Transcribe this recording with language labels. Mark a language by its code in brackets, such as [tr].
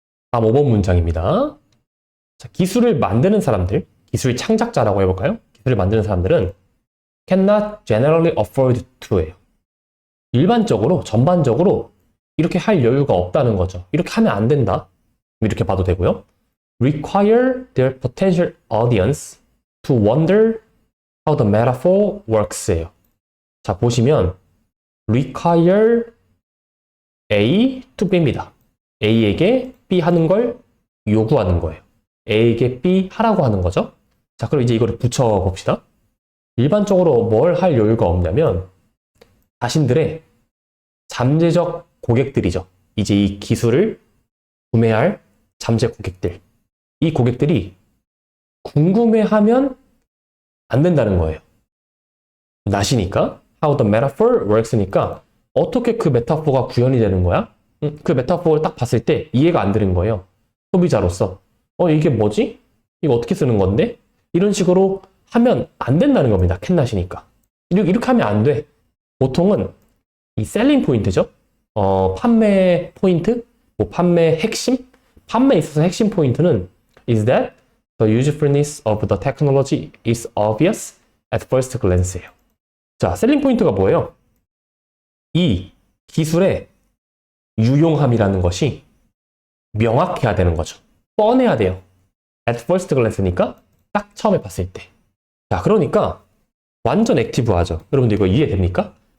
[ko] 다음 5번 문장입니다. 자, 기술을 만드는 사람들, 기술 창작자라고 해볼까요? [en] 기술을 만드는 사람들은 cannot generally afford to예요. [ko] 일반적으로, 전반적으로 이렇게 할 여유가 없다는 거죠. 이렇게 하면 안 된다. 이렇게 봐도 되고요. [en] require their potential audience to wonder how the metaphor works예요. [ko] 자, 보시면 require A to B입니다. A에게 B 하는 걸 요구하는 거예요. A에게 B 하라고 하는 거죠. 자, 그럼 이제 이거를 붙여봅시다. 일반적으로 뭘 할 여유가 없냐면 자신들의 잠재적 고객들이죠. 이제 이 기술을 구매할 잠재 고객들. 이 고객들이 궁금해하면 안 된다는 거예요. 낫이니까 how the metaphor works 니까 어떻게 그 메타포가 구현이 되는 거야? 그 메타포를 딱 봤을 때 이해가 안 되는 거예요. 소비자로서. 이게 뭐지? 이거 어떻게 쓰는 건데? 이런 식으로 하면 안 된다는 겁니다. 캔낫이니까. 이렇게 하면 안 돼. 보통은 이 셀링 포인트죠. 판매 포인트, 뭐 판매 핵심? [en] 판매에 있어서 핵심 포인트는 is that the usefulness of the technology is obvious at first glance예요. [ko] 자, 셀링 포인트가 뭐예요? 이 기술의 유용함이라는 것이 명확해야 되는 거죠. 뻔해야 돼요. at first glance 니까 딱 처음에 봤을 때. 자, 그러니까 완전 액티브하죠. 여러분들 이거 이해됩니까?